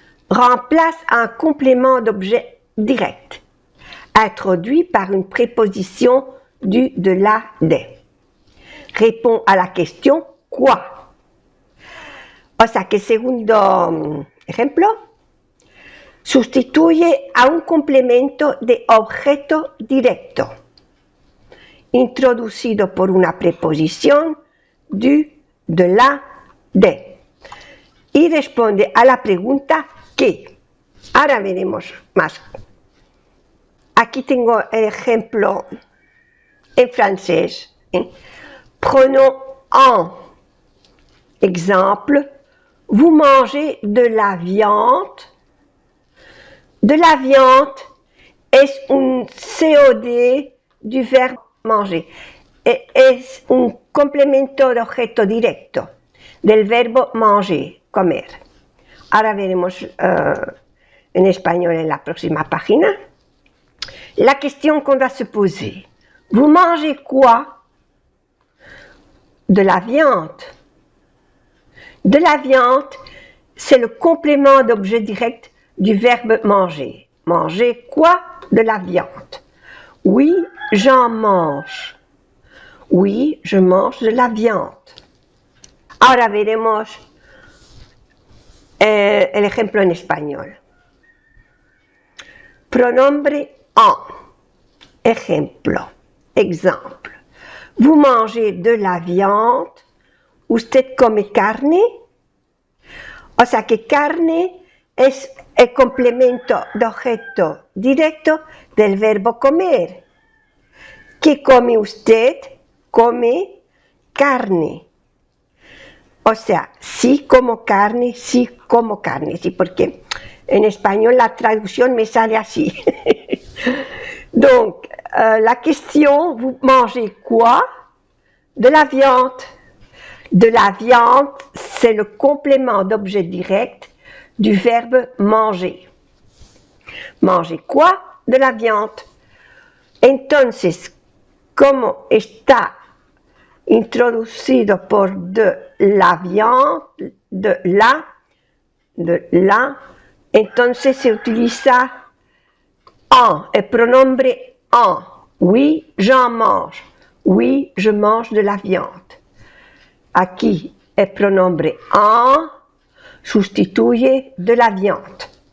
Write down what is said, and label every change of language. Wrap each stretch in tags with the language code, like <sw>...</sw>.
<fr>Remplace un complément d'objet direct, introduit par une préposition du, de, la, des. Répond à la question quoi.</fr> <es>O sea que segundo ejemplo, sustituye a un complemento de objeto directo, introducido por una preposición du, de, la, de. Y responde a la pregunta ¿qué? Ahora veremos más. Aquí tengo el ejemplo en francés.</es> <fr>Prenons en exemple, vous mangez de la viande. De la viande</fr> <es>es un COD du verbo manger. Es un complemento de objeto directo del verbo manger, comer. Ahora veremos en español en la próxima página.</es> <fr>La question qu'on doit se poser. Vous mangez quoi? De la viande. De la viande, c'est le complément d'objet direct du verbe manger. Manger quoi? De la viande. Oui, j'en mange. Oui, je mange de la viande.</fr> <es>Ahora veremos el ejemplo en español. Pronombre en. Ejemplo.</es> <fr>Exemple. Vous mangez de la viande.</fr> <es>¿Usted come carne? O sea que carne es el complemento de objeto directo del verbo comer. ¿Qué come usted? Come carne. O sea, sí como carne, sí como carne. Sí, porque en español la traducción me sale así.</es> <fr>Donc, la question, vous mangez quoi? De la viande. De la viande, c'est le complément d'objet direct du verbe manger. Manger quoi? De la viande.</fr> <es>Entonces, como está introducido por</es> <fr>de la viande, de la,</fr> <es>entonces se utiliza en, el pronombre en.</es> <fr>Oui, j'en mange. Oui, je mange de la viande.</fr> <es>Aquí el pronombre en sustituye</es> <fr>de la viande.</fr>